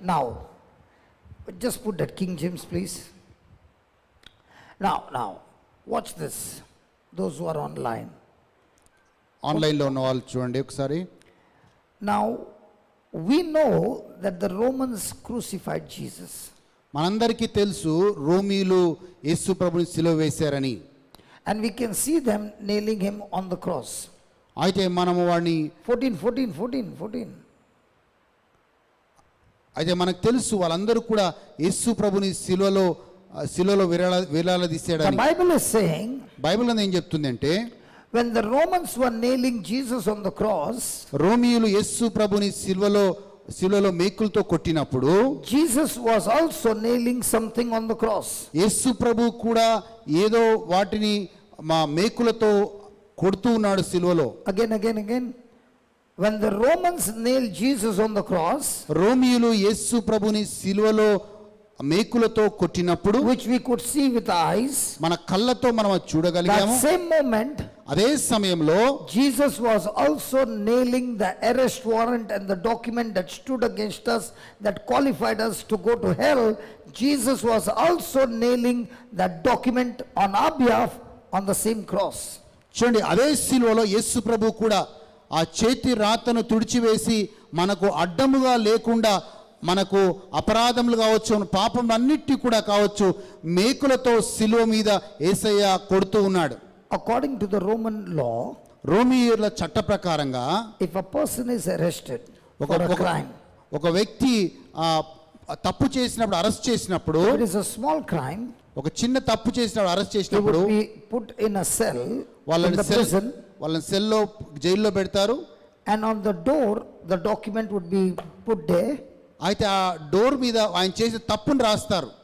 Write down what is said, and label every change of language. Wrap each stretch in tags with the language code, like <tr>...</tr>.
<en>Now, just put that King James, please. Now, Watch this, those who are online.</en> <te>ఆన్లైన్లో ఉన్న వాళ్ళు చూడండి ఒకసారి.</te> <en>Now, we know that the Romans crucified Jesus.</en> <te>మనందరికీ తెలుసు రోమీయులు యేసు ప్రభుని సిలువ వేశారని.</te> <en>And we can see them nailing him on the cross.</en> <te>అయితే మనము వాడిని</te> <en>14.</en> <te>అయితే మనకు తెలుసు వాళ్ళందరూ కూడా యేసు ప్రభుని సిలువలో వేలాడదీశాడని.</te> <en>The Bible is saying,</en> <te>Bible ఏం చెప్తుంది అంటే,</te> <en>when the Romans were nailing Jesus on the cross,</en> <te>రోమీయులు యేసు ప్రభుని సిలువలో మేకులతో కొట్టినప్పుడు</te> <en>Jesus was also nailing something on the cross.</en> <te>యేసు ప్రభు కూడా ఏదో వాటిని మా మేకులతో కొడుతూ ఉన్నాడు సిలువలో.</te> <en>Again. When the Romans nailed Jesus on the cross,</en> <te>రోమీయులు యేసు ప్రభుని సిలువలో మేకులతో కొట్టినప్పుడు,</te> <en>which we could see with our eyes,</en> <te>మన కళ్ళతో మనం అది చూడగలిగాము.</te> <en>that same moment</en> <te>అదే సమయంలో</te> <en>Jesus was also nailing the arrest warrant and the document that stood against us, that qualified us to go to hell. Jesus was also nailing that document on our behalf on the same cross.</en> <te>చూడండి, అదే సిలువలో యేసు ప్రభు కూడా ఆ చేతి రాతను తుడిచివేసి మనకు అడ్డముగా లేకుండా, మనకు అపరాధములు కావచ్చు, పాపం అన్నిటి కూడా కావచ్చు, మేకులతో సిలువ మీద యేసయ్య కొడుతూ ఉన్నాడు.</te> <en>According to the Roman law,</en> <te>రోమీయుల చట్ట ప్రకారంగా</te> <en>if a person is arrested for a crime,</en> <te>ఒక వ్యక్తి తప్పు చేసినప్పుడు, అరెస్ట్ చేసినప్పుడు,</te> <en>if it is a small crime,</en> <te>ఒక చిన్న తప్పు చేసినప్పుడు అరెస్ట్</te> <en>he</en> <te>చేసినప్పుడు</te> <en>would be put in a cell in the prison,</en> <te>వాళ్ళని సెల్లో జైల్లో పెడతారు.</te> <en>and on the door the document would be put there,</en> <te>అయితే ఆ డోర్ మీద ఆయన చేసిన తప్పును రాస్తారు.</te>